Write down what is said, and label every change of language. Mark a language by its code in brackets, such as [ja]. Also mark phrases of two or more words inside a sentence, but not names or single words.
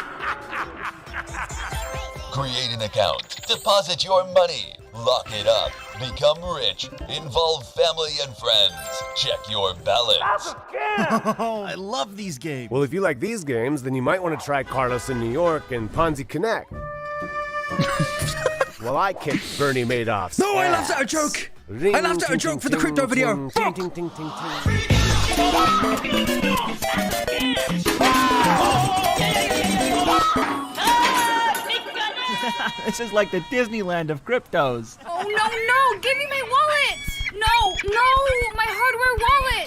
[en] Create an account, deposit your money, lock it up, become rich, involve family and friends, check your balance. I love these games. Well, if you like these games, then you might want to try Carlos in New York and Ponzi Connect. Well, I kicked Bernie Madoff's No, I ass. laughed at a joke. Ring, I laughed at a ting, joke ting, for the crypto ting, video. ting, Fuck. ting, ting, ting, ting. This is like the Disneyland of cryptos. Oh, no, give me my wallet! No, my hardware wallet!